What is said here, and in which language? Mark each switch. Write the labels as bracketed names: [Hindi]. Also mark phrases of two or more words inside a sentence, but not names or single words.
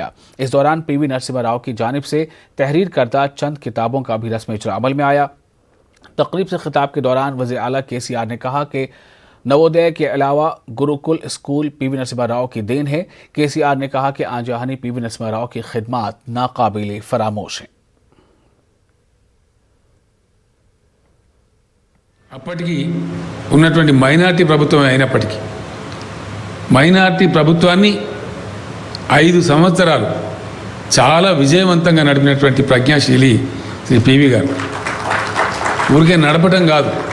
[Urdu] اس دوران پی وی نرسمہا راؤ کی جانب سے تحریر کردہ چند کتابوں کا بھی رسم اجرا عمل میں آیا۔ تقریب سے خطاب کے دوران وزیر اعلیٰ کے سی آر نے کہا کہ نوودے کے علاوہ گروکل اسکول پی وی نرسمہا راؤ کی دین ہے۔ کے سی آر نے کہا کہ آنجہانی پی وی نرسمہا راؤ کی خدمات ناقابل فراموش ہیں۔ [Telugu] అప్పటికి ఉన్నటువంటి మైనారిటీ ప్రభుత్వం అయినప్పటికీ మైనారిటీ ప్రభుత్వాన్ని 5 సంవత్సరాలు చాలా విజయవంతంగా నడిపినటువంటి ప్రజ్ఞాశీలి శ్రీ పివి గారు ఊరికే నడపడం కాదు,